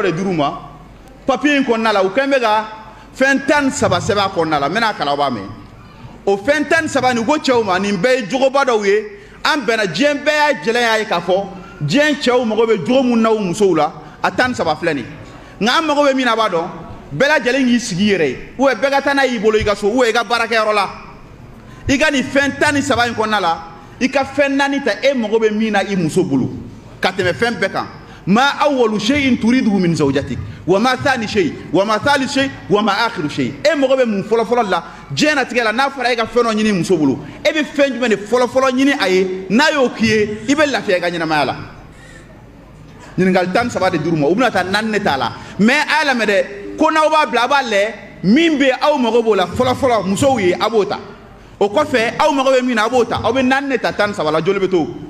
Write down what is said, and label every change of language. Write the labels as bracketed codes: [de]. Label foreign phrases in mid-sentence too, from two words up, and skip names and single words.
[bm] de dir'u ma papiye in kɔnɔna la u kɛn bɛ ka fɛn 13 sɛbɛn a kɔnɔna la n bɛna kalan o b'a mɛn o fɛn 13 nin ko cɛw ma nin bɛɛ ye jogoba dɔw ye an bɛnna diɲɛ bɛɛ y'a jɛlɛ y'a ye k'a fɔ diɲɛ cɛw mago bɛ jogo mun na u musow la a 13 filɛ nin nka an mago bɛ min na a b'a dɔn bɛɛ lajɛlen k'i sigi i yɛrɛ ye [fr] ou bien [bm] bɛɛ ka taa n'a y'i bolo i ka so [fr] ou bien [bm] i ka baarakɛyɔrɔ la i ka nin fɛn 13 in kɔnɔna la i ka fɛn 4 ta e mago bɛ min na i muso bolo ka tɛmɛ fɛn bɛɛ kan [ar] ما أول شيء تريده من زوجتك وما ثاني شيء وما ثالث شيء وما آخر شيء [bm] e mago bɛ mun fɔlɔfɔlɔ la diɲɛnatigɛ la n'a fɔra e ka fɛn dɔ ɲini muso bolo e bɛ fɛn jumɛn de fɔlɔfɔlɔ ɲini a ye n'a y'o k'i ye i bɛ lafiya i ka ɲɛnamaya la ɲininkali 13 de dir'u ma u bɛna taa 4 de t'a la mais a y'a lamɛn dɛ ko n'aw b'a bila a b'a lajɛ min bɛ aw mago b'o la fɔlɔfɔlɔ musow ye a b'o ta o kɔfɛ aw mago bɛ min na a b'o ta aw bɛ 4 de ta 13 la joli bɛ to